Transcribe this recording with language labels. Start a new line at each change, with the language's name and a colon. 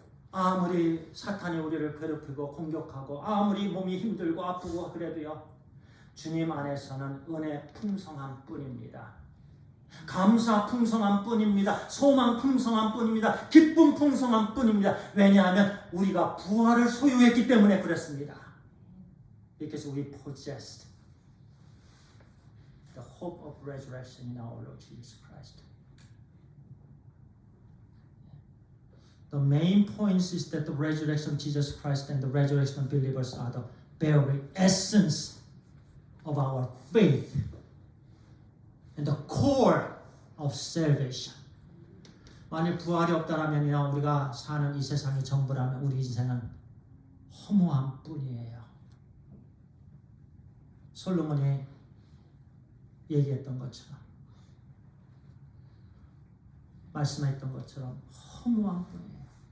Korean: 아무리 사탄이 우리를 괴롭히고 공격하고 아무리 몸이 힘들고 아프고 그래도요 주님 안에서는 은혜 풍성한 뿐입니다. 감사 풍성한 뿐입니다. 소망 풍성한 뿐입니다. 기쁨 풍성한 뿐입니다. 왜냐하면 우리가 부활을 소유했기 때문에 그렇습니다.
English: Because we possessed the hope of resurrection in our Lord Jesus Christ. The main point is that the resurrection of Jesus Christ and the resurrection of believers are the very essence of our faith. And the core of salvation.
Korean: 만일 부활이 없다면요 우리가 사는 이 세상이 전부라면 우리 인생은 허무한 뿐이에요. 솔로몬이 얘기했던 것처럼 말씀했던 것처럼 허무한 뿐이에요.